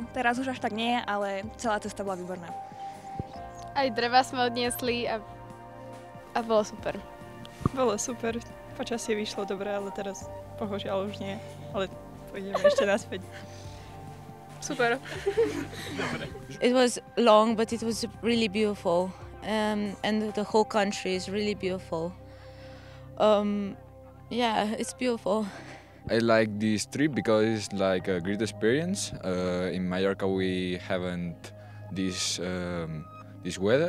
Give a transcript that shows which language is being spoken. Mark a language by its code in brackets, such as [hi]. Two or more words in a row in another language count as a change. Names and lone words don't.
[sk] Teraz už až tak nie, ale celá cesta bola výborná. Aj dreva sme odniesli a bolo super. Bolo super. Počasie vyšlo dobre, ale teraz bohužiaľ už nie. Ale pôjdeme ešte naspäť. Super. [en] It was long, but it was really beautiful, and the whole country is really beautiful. Yeah, it's beautiful. I like this trip because it's like a great experience. In Mallorca we haven't this weather.